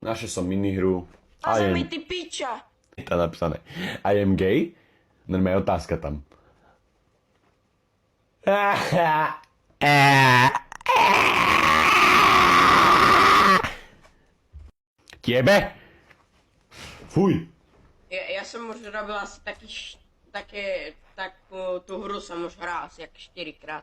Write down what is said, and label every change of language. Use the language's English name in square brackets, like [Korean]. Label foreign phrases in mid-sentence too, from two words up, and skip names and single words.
[Slovak] Našiel som minihru. A [English] I am... [Slovak] mi ty piča. Je tam napísané. [English] I am gay. [Slovak] Normálne otázka tam. Tebe? Fuj. Ja som už robil asi tú hru som už hral asi jak 4 krát.